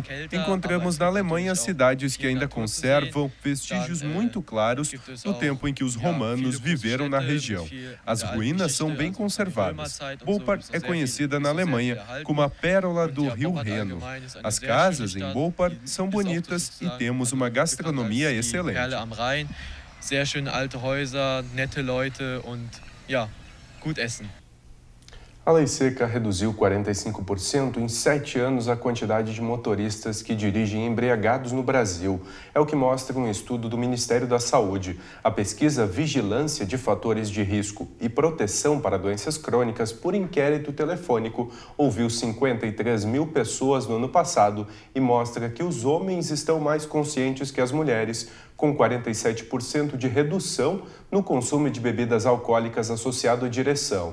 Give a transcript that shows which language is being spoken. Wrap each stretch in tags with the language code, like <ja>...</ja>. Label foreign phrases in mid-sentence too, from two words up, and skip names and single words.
<pt>Encontramos na Alemanha cidades que ainda conservam vestígios muito claros do tempo em que os romanos viveram na região. As ruínas são bem conservadas. Boupart é conhecida na Alemanha como a pérola do Rio Reno. As casas em Boupart são bonitas e temos uma gastronomia excelente.</pt> <de>Sehr schöne alte Häuser, nette Leute und ja, gut essen.</de> <pt>A lei seca reduziu 45% em 7 anos a quantidade de motoristas que dirigem embriagados no Brasil. É o que mostra um estudo do Ministério da Saúde. A pesquisa Vigilância de Fatores de Risco e Proteção para Doenças Crônicas por inquérito telefônico ouviu 53 mil pessoas no ano passado e mostra que os homens estão mais conscientes que as mulheres, com 47% de redução no consumo de bebidas alcoólicas associado à direção.</pt>